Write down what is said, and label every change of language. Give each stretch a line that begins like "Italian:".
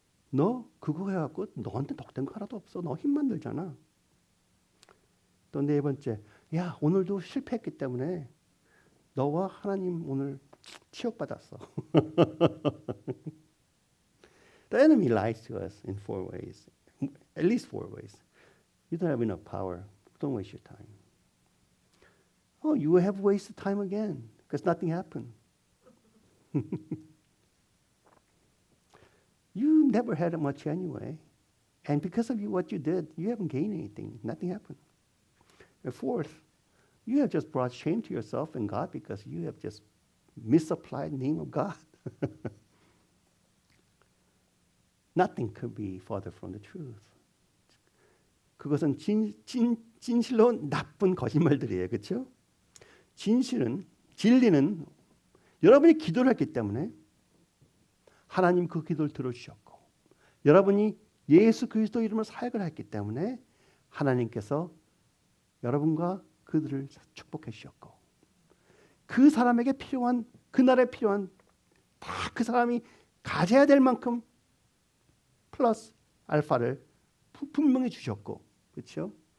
Korean: 너 그거 해갖고 너한테 덕된 거 하나도 없어. 너 힘만 들잖아. 또 네 번째, 야 오늘도 실패했기 때문에 너와 하나님 오늘 치욕받았어.
English: The enemy lies to us in 4 ways. At least 4 ways. You don't have enough power. Don't waste your time. Oh, you have wasted time again because nothing happened. You never had much anyway. And because of what you did, you haven't gained anything. Nothing happened. And fourth, you have just brought shame to yourself and God because you have just misapplied the name of God. Nothing could be further from the truth.
Korean: 그것은 진실로 나쁜 거짓말들이에요. 그렇죠? 진리는 여러분이 기도를 했기 때문에 하나님 그 기도를 들어주셨고 여러분이 예수 그리스도 이름으로 사역을 했기 때문에 하나님께서 여러분과 그들을 축복해 주셨고 그 사람에게 필요한 그날에 필요한 다 그 사람이 가져야 될 만큼 플러스 알파를 분명히 주셨고 그렇죠?